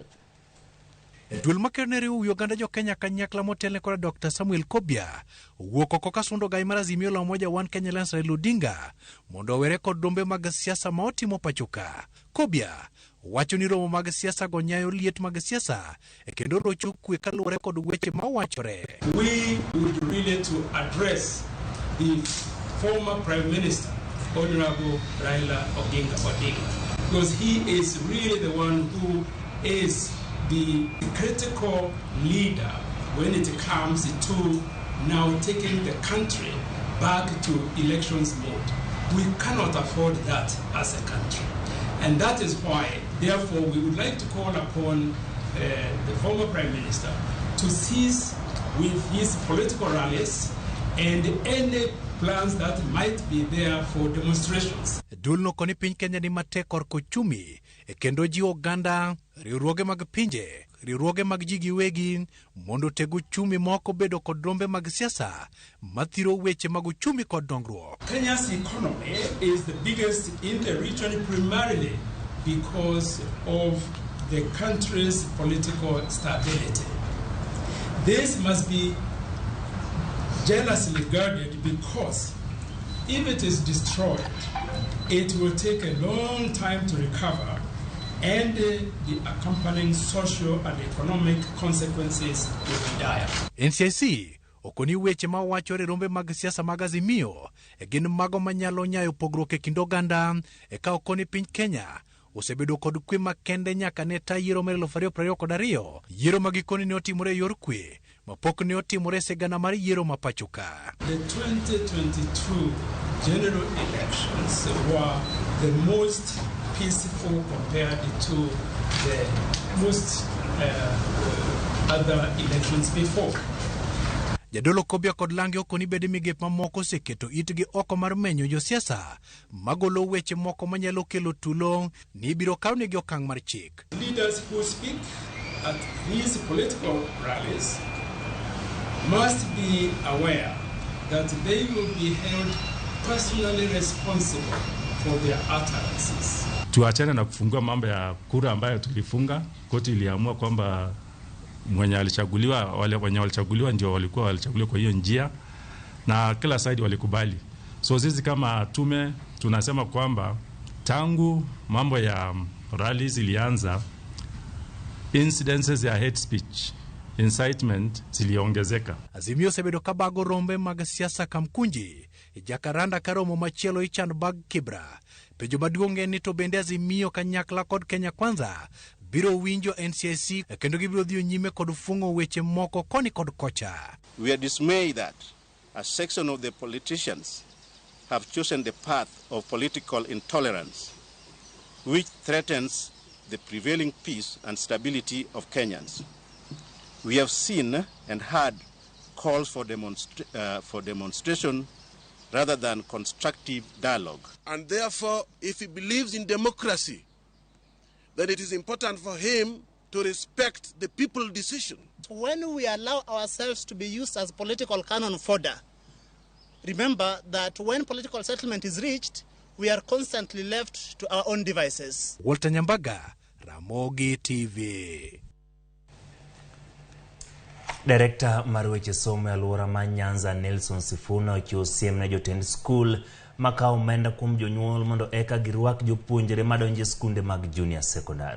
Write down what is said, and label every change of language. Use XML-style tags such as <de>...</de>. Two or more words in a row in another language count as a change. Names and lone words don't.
<luo>Duol makerne riwo Uganda jo Kenya kanyakla motelne kod Dr. Samuel Kobia wuok oko kasundo gai mar Azimio la Umoja One Kenya Alliance Raila Odinga mondo owere kod rombe mag siasa ma otimo pachoka. Kobia wacho ni romo mag siasa go nyayo liet mag siasa e kendo rocho kwe kaluwore kod weche ma wachore.</luo> <en>We would really to address the former Prime Minister Honorable Raila Odinga because he is really the one who is the critical leader when it comes to now taking the country back to elections mode. We cannot afford that as a country. And that is why Therefore, we would like to call upon the former Prime Minister to cease with his political rallies and any plans that might be there for demonstrations.</en> <luo>Dulno koni piny Kenya ni matek korko chumi e kendo ji oganda riwruoge mag pinje riwruoge mag ji giwegi mondo tego chumi moko bedo kod rombe mag siasa mathiro weche mag chumi kod dongruok.</luo> <en>Kenya's economy is the biggest in the region primarily because of the country's political stability. This must be jealously guarded because if it is destroyed, it will take a long time to recover and the accompanying social and economic consequences will be dire.</en> <luo>NCIC okoni weche ma wachore rombe mag siasa mag Azimio e gin mago manyalo nyayo pogruok e kind oganda e ka okoni piny Kenya osebedo kod kwe makende nyaka ne ta yiero mar 2022 yiero magikoni ne otimore yor kwe mapok ne otimore sigana mar yiero mapachuka.</luo> <en>The 2022 general elections were the most peaceful compared to the most other elections before.</en> <luo>Jadolo Kobia kod Lange okoni bede migep mamoko seketo itgi oko mar menyo josiasa magolo weche moko manyalo kelo tulo ni biro kawnegi okang' mar chik.</luo> <en>Leaders who speak at these political rallies must be aware that they will be held personally responsible for their utterances.</en> <sw>Tuachane na kufungua mambo ya kura ambayo tulifunga. Koti iliamua kwamba mwenye alichaguliwa, wale wenye walichaguliwa ndio walikuwa walichaguliwa kwa hiyo njia na kila side walikubali. So sisi kama tume tunasema kwamba tangu mambo ya rallies ilianza, incidences ya</sw> <en>hate speech,</en> <sw>incitement ziliongezeka.</sw> <luo>Azimio sebedo kabago rombe mag siasa kamkunji Jakaranda karomo machielo ichan bag Kibra. Pejo maduong' en ni to bende Azimio kanyakla kod Kenya Kwanza biro winjo NCIC kendo gibiro dhio nyime kod fungo weche moko koni kod kocha.</luo> <en>We are dismayed that a section of the politicians have chosen the path of political intolerance which threatens the prevailing peace and stability of Kenyans. We have seen and heard calls for demonstration rather than constructive dialogue. And therefore, if he believes in democracy, then it is important for him to respect the people's decision. When we allow ourselves to be used as political cannon fodder, remember that when political settlement is reached, we are constantly left to our own devices. Walter Nyambaga, Ramogi TV.</en> <luo>Director mar weche somo e alwora ma Nyanza Nelson Sifuna ochiwo siem ne jotend skul makawo omenda kuom jonyuol mondo eka girwak jopuonjre madonjo e skunde mag</luo> <en>junior secondary.</en>